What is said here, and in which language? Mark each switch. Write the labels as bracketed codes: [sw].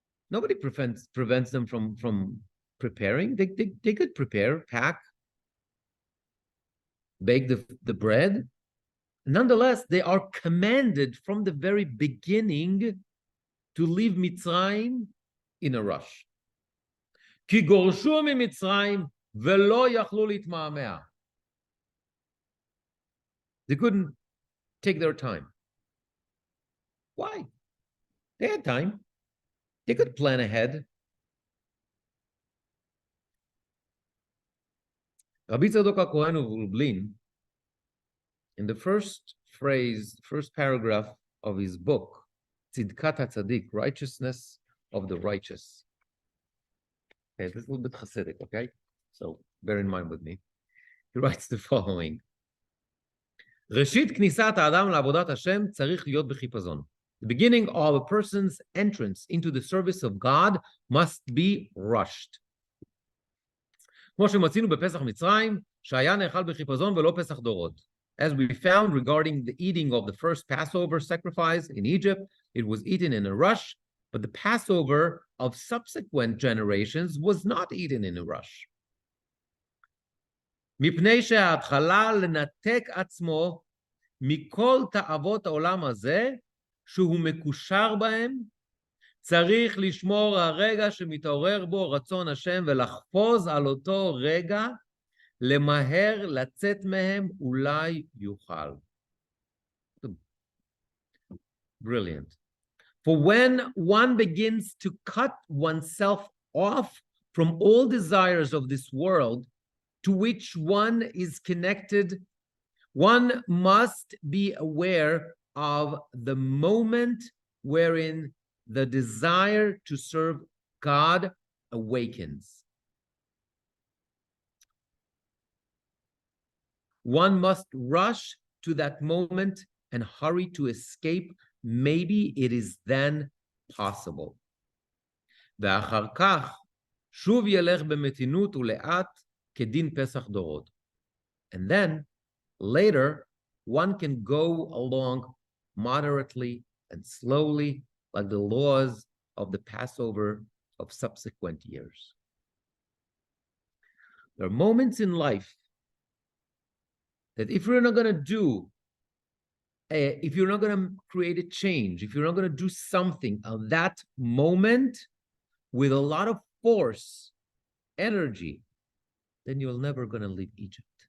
[en] Nobody prevents them from preparing. They could prepare, pack, bake the bread. Nonetheless, they are commanded from the very beginning to leave Mitzrayim in a rush. [he] כי גורשו ממצרים ולא יכלו להתמהמה. [en] They couldn't take their time. Why? They had time. They could plan ahead. Rabbi Tzadok HaKohen of Lublin, in the first paragraph of his book, Tzidkat HaTzadik, Righteousness of the Righteous. Okay, this is a little bit Hasidic, okay? So bear in mind with me. He writes the following. [he] ראשית כניסת האדם לעבודת השם צריך להיות בחיפזון. [en] The beginning of a person's entrance into the service of God must be rushed. [he] כמו שמצינו בפסח מצרים, שהיה נאכל בחיפזון ולא פסח דורות. [en] As we found regarding the eating of the first Passover sacrifice in Egypt, it was eaten in a rush, but the Passover of subsequent generations was not eaten in a rush. [he] מפני שההתחלה לנתק עצמו מכל תאוות העולם הזה, שהוא מקושר בהם, צריך לשמור הרגע שמתעורר בו רצון השם ולחפוז על אותו רגע, למהר לצאת מהם אולי יוכל. [en] Brilliant. For when one begins to cut oneself off from all desires of this world to which one is connected, one must be aware of the moment wherein the desire to serve God awakens. One must rush to that moment and hurry to escape. Maybe it is then possible. [he] ואחר כך, שוב ילך במתינות ולאט כדין פסח דורות. [en] And then, later, one can go along moderately and slowly, like the laws of the Passover of subsequent years. There are moments in life that if you're not going to do, if you're not going to create a change, if you're not going to do something at that moment with a lot of force, energy, then you're never going to leave Egypt.